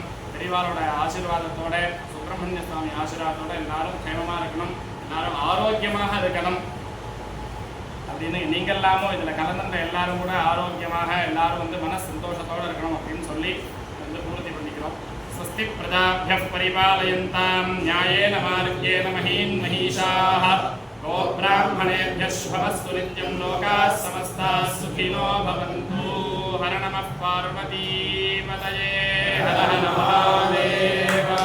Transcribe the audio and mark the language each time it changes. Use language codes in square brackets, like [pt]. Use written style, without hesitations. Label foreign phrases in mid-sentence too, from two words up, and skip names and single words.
[ta] பெரியவாரோட ஆசீர்வாதத்தோட, சுப்பிரமணிய சுவாமி ஆசீர்வாதத்தோட எல்லாரும் க்ஷேமமாக இருக்கணும், எல்லாரும் ஆரோக்கியமாக இருக்கணும் அப்படின்னு நீங்கள்லாமும் இதில் கலந்துன்ற எல்லாரும் கூட ஆரோக்கியமாக எல்லாரும் வந்து மன சந்தோஷத்தோடு இருக்கணும் அப்படின்னு சொல்லி வந்து பூர்த்தி பண்ணிக்கிறோம். [sa] स्वस्ति प्रजाभ्यः परिपालयन्ताम् न्यायेन मार्गेण महीं महीशाः கோப்ராஹ்மணேभ्यः शुभमस्तु नित्यं लोकाः समस्ताः सुखिनो भवन्तु. हर नमः पार्वतीपतये हर हर महादेव.